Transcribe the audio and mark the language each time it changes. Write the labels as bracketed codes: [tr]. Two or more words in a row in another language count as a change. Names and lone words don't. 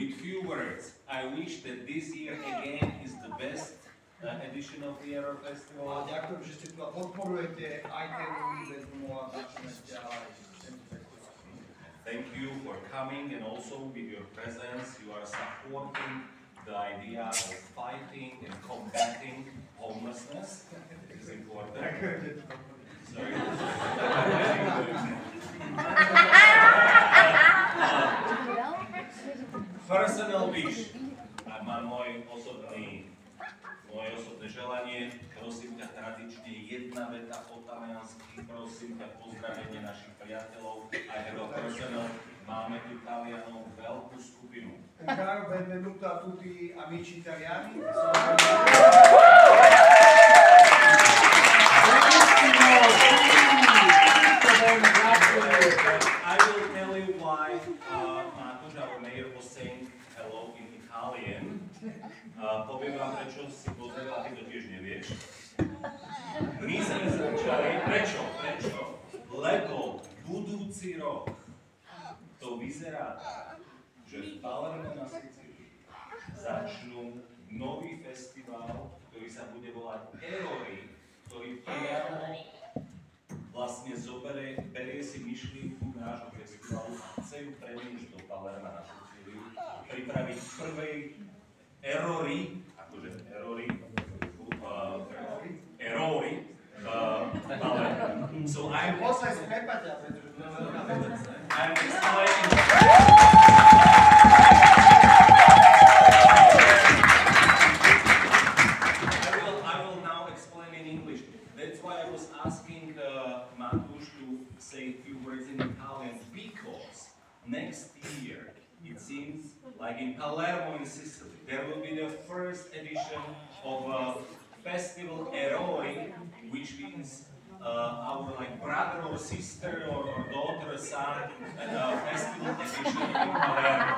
[en] few words. I wish that this year again is the best edition of the Error Festival. [sk] Ďakujem, že ste tu a podporujete aj ten nový Bezumov a začneme ďalej. [en] Thank you for coming, and also with your presence you are supporting the idea of fighting and combating homelessness. It is important. Sorry. Personal wish. [sk] Mám moje osobné želanie. Prosím ťa tradične jedna veta po taliansky. Prosím ťa pozdravenie našich priateľov. [en] I have a personal. [sk] Máme tu Talianov veľkú skupinu. [it] Un caro benvenuto a tutti amici italiani. [en] I will tell you why Matúš, our mayor, was saying hello in Italian. [sk] Poviem vám, prečo si pozrel, a ty to tiež nevieš. My sme začali, prečo? Lebo budúci rok to vyzerá tak, že v Palerme na Sicílii začnú nový festival, ktorý sa bude volať Errori, ktorý priamo vlastne berie si myšlienku nášho festivalu a chce ju preniesť do Palerma na Sicíliu, pripraviť prvej Errori, akože Errori, Palerma. [en] So I'm explaining. I will now explain in English. That's why I was asking Matúš to say a few words in Italian, because next year it seems like in Palermo in Sicily there will be the first edition of Festival Errori, which means our brother or sister or daughter, son, festival edition in Palermo.